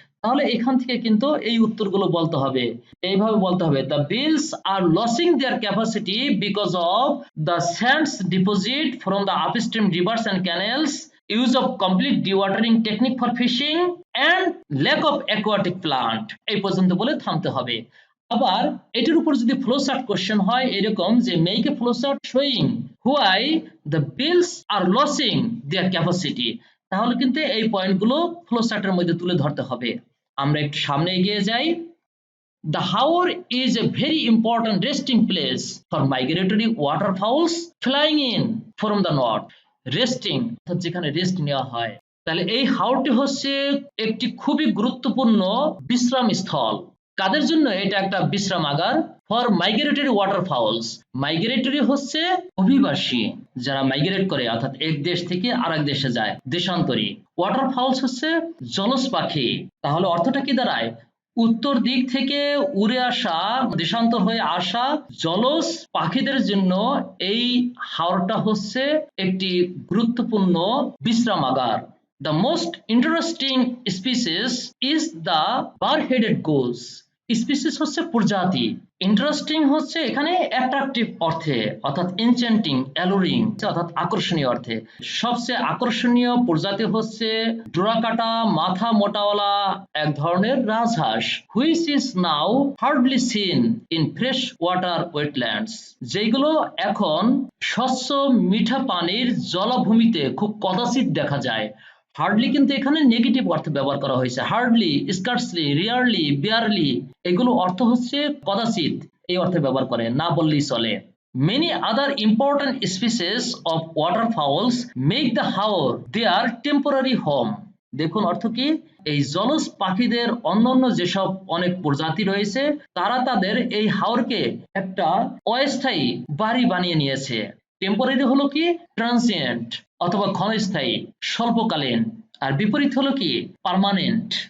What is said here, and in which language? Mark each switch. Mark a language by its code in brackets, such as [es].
[bn] তাহলে এখান থেকে কিন্তু এই উত্তরগুলো বলতে হবে, [en] এইভাবে বলতে হবে the beels are losing their capacity because of the sands deposit from the upstream rivers and canals, use of complete dewatering technique for fishing and lack of aquatic plant। [bn] এই পর্যন্ত বলে থামতে হবে। আবার এটির উপর যদি ফ্লোচার্ট কোশ্চেন হয় এরকম যে [en] make a flowchart showing why the beels are losing their capacity, [bn] তাহলে কিন্তু এই পয়েন্টগুলো ফ্লোচার্টের মধ্যে তুলে ধরতে হবে। আমরা একটু সামনে এগিয়ে যাই। [en] The Haor is a very important resting place for migratory waterfowls flying in from the north. [bn] Resting অর্থাৎ যেখানে রেস্ট নেওয়া হয়, তাহলে এই হাওরটি হচ্ছে একটি খুবই গুরুত্বপূর্ণ বিশ্রাম স্থল। কাদের জন্য এটা একটা বিশ্রামাগার? [en] for migratory water fowls, [bn] মাইগ্রেটরি হচ্ছে অভিবাসী যারা মাইগ্রেট করে অর্থাৎ এক দেশ থেকে আরেক দেশে যায়, দেশান্তরী। ওয়াটার ফাউলস হচ্ছে জলজ পাখি। তাহলে অর্থটা কি দাঁড়ায়? উত্তর দিক থেকে উড়ে আসা, দেশান্তর হয়ে আসা জলজ পাখিদের জন্য এই হাওরটা হচ্ছে একটি গুরুত্বপূর্ণ বিশ্রামাগার। [en] The most interesting species is the bar-headed goose. [bn] Species হচ্ছে প্রজাতি, ইন্টারেস্টিং হচ্ছে এখানে অ্যাট্রাকটিভ অর্থে অর্থাৎ এনচ্যান্টিং, অ্যালুরিং অর্থাৎ আকর্ষণীয় অর্থে। সবচেয়ে আকর্ষণীয় প্রজাতি হচ্ছে ডোরাকাটা মাথা মোটাওয়ালা এক ধরনের রাজহাঁস, [en] which is now hardly seen in fresh water wetlands, [bn] যেগুলো এখন স্বচ্ছ মিঠা পানির জলাভূমিতে খুব কদাচিৎ দেখা যায়। হার্ডলি কিন্তু এখানে নেগেটিভ অর্থে ব্যবহার করা হয়েছে, হার্ডলি, স্কার্সলি, রিয়ারলি, বিয়ারলি এগুলো অর্থ হচ্ছে কদাচিৎ এই অর্থে ব্যবহার করে, না বললেই চলে। [en] Many other important species of waterfowls make the Haor their temporary home. [bn] দেখুন অর্থ কি, এই জলজ পাখিদের অন্যান্য যেসব অনেক প্রজাতি রয়েছে তারা তাদের এই হাওরকে একটা অস্থায়ী বাড়ি বানিয়ে নিয়েছে। টেম্পোরারি হলো কি ট্রানজিয়েন্ট অথবা ক্ষণস্থায়ী স্বল্পকালীন, আর বিপরীত হলো কি পার্মানেন্ট।